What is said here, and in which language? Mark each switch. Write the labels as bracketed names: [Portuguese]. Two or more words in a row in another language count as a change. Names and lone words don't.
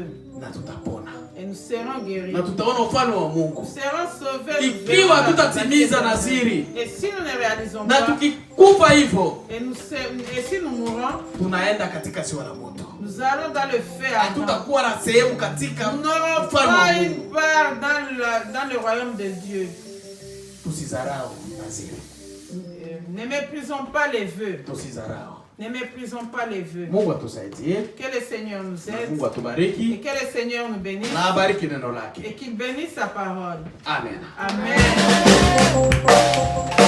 [Swahili] Na tutapona. [French] Et nous serons guéris. [Swahili] Na tutaona ufalme wa Mungu. [French] Nous serons sauvés. [Swahili] Ikiwa tutatimiza naziri. [French] Et si nous ne réalisons [Swahili] Na [French] pas, [Swahili] tukikufa hivyo, [French] et si nous mourons, [Swahili] tunaenda katika ziwa la moto. [French] nous allons dans le feu ardent. [Swahili] Hatutakuwa na sehemu katika [French] Nous n'aurons [Swahili] ufalme wa [French] pas [Swahili] Mungu. [French] une part dans le royaume de Dieu. [Swahili] Tusidharau naziri. [French] Ne méprisons pas les vœux. [Swahili] Tusidharau. [French] Ne méprisons pas les vœux. [Swahili] Mungu atusaidie. [French] Que le Seigneur nous aide. [Swahili] Mungu [French] Et [Swahili] atubariki. [French] que le Seigneur nous bénisse. [Swahili] Na abariki neno lake. [French] Et qu'il bénisse sa parole. Amen. Amen.